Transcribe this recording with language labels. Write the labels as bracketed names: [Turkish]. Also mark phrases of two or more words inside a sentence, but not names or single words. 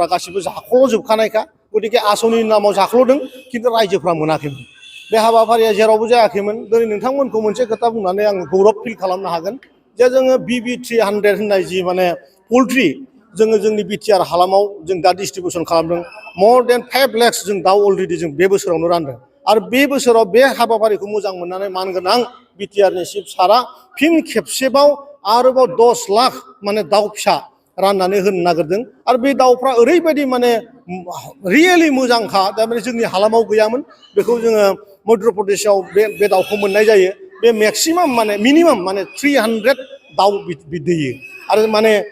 [Bodo] गासिबो जाख्ल'जोबखानायखा गतिके आसनिनि नामाव जाख्ल'दों खिन्थु रायजोफ्रा मोनाखैमोन बे हाबाफारिया जेरावबो जायाखैमोन दिनै नोंथांमोनखौ मोनसे खोथा बुंनानै आं गौरब फिल खालामनो हागोन जे जोङो BB300 होननाय जि माने पल्ट्रि जोङो जोंनि बिटिआर हालामाव जों दा डिस्ट्रिबिउसन खालामदों [English] more than 5 lakhs [Bodo] जों दाउ अलरेडि जों बे बोसोरावनो रानदों आरो बे बोसोराव बे हाबाफारिखौ मोजां मोननानै मानगोनां बिटिआरनि चिफ सारा फिन खेबसेबाव आरोबाव 10 लाख माने दाउ फिसा राननानै होनो नागिरदों आरो बे दाउफ्रा ओरैबायदि माने रियेलि मोजांखा थारमाने जोंनि हालामाव गैयामोन बेखौ जोङो मध्य प्रदेशआव बे दाउखौ मोननाय जायो बे मेक्सिमाम माने मिनिमाम माने 300 दाउ दैयो आरो माने